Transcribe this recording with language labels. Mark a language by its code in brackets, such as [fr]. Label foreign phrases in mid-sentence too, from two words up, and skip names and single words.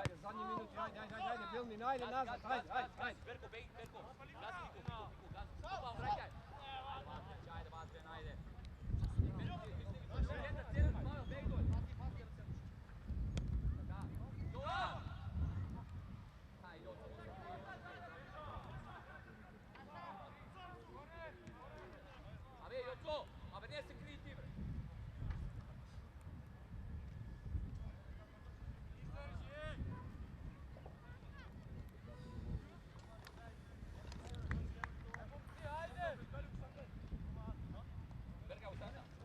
[sr] Ajde, zadnji minut, ajde, Vilnin, ajde, nazad, ajde. Berko, begi, Berko. Gazi, Niko, gazi. Opa, vraćaj. Ajde, Bastian, ajde. Centar, Pavel, beg dole. Jovan! Ajde, Jovan. Ave, Joco, ave, nije se kriti, bre. Berka, ustani.